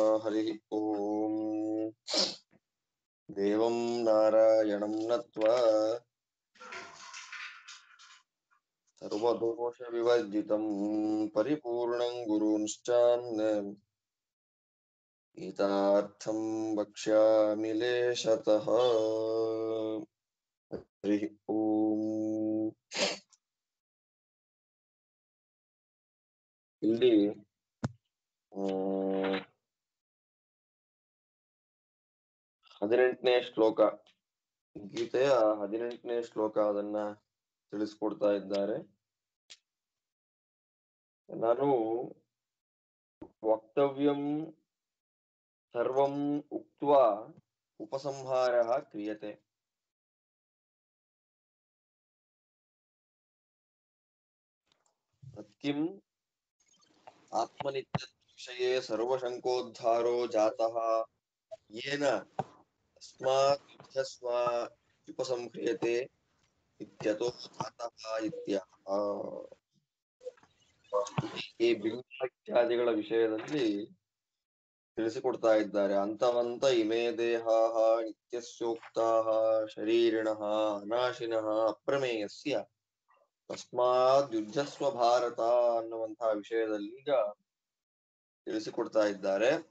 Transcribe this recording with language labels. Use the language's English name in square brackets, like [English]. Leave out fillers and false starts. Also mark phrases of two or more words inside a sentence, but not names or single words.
[Sanskrit] हरि ओम देवं नारायणं नत्वा सर्वदोषविवर्जितं परिपूर्णं गुरूंश्चान्यं गीतार्थं वक्ष्यामि लेशतः हरि ओम [Kannada] ಇಲ್ಲಿ 18ನೇ ಶ್ಲೋಕ ಗೀತೆಯ 18ನೇ ಶ್ಲೋಕ ಅದನ್ನ ತಿಳಿಸ್ಕೊಡ್ತಾ ಇದ್ದಾರೆ. [Sanskrit] ನಾನು ವಕ್ತವ್ಯಂ ಸರ್ವಂ ಉಕ್ತ್ವಾ ಉಪಸಂಹಾರಃ ಕ್ರಿಯತೆ. ತತ್ಕಿಂ ಆತ್ಮನಿತ್ಯವಿಷಯೇ ಸರ್ವಶಂಕೋದ್ಧಾರೋ ಜಾತಃ ಯೇನ ತಸ್ಮಾತ್ ಯುಧ್ಯಸ್ವ ಉಪಸಂಹ್ರಿಯತೆ ಇತ್ಯತೋ ಜಾತಃ ಇತ್ಯಹ. [Kannada] ಈ ಬಿಂಬಾಖ್ಯಾದಿಗಳ ವಿಷಯದಲ್ಲಿ ತಿಳಿಸಿಕೊಡ್ತಾ ಇದ್ದಾರೆ. [Sanskrit] ಅಂತವಂತ ಇಮೇ ದೇಹಾಃ ನಿತ್ಯಸ್ಯೋಕ್ತಾಃ ಶರೀರಿಣಃ ಅನಾಶಿನಃ ಅಪ್ರಮೇಯಸ್ಯ ತಸ್ಮಾದ್ ಯುದ್ಧಸ್ವ ಭಾರತ [Kannada] ಅನ್ನುವಂತಹ ವಿಷಯದಲ್ಲಿ ಈಗ ತಿಳಿಸಿಕೊಡ್ತಾ ಇದ್ದಾರೆ.